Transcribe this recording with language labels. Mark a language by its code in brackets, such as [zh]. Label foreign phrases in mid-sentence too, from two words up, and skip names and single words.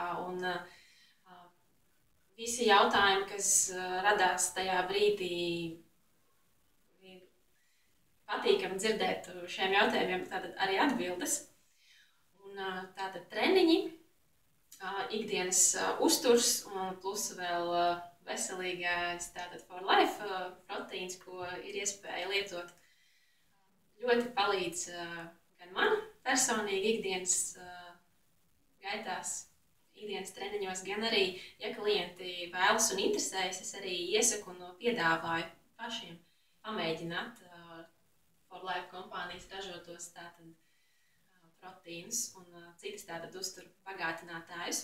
[lv] Un visi jautājumi, kas radās tajā brīdī, patīkami dzirdēt šiem jautājumiem, tātad arī atbildes. Un tātad treniņi, ikdienas uzturs un plus vēl veselīgais tātad for life proteīns, ko ir iespēja lietot, ļoti palīdz gan man personīgi ikdienas gaitās, ikdienas treniņos, gan arī, ja klienti vēlas un interesējas, es arī iesaku un piedāvāju pašiem pamēģināt For Life kompānijas ražotos tātad proteīnus un citas tātad uzturu pagātinātājus.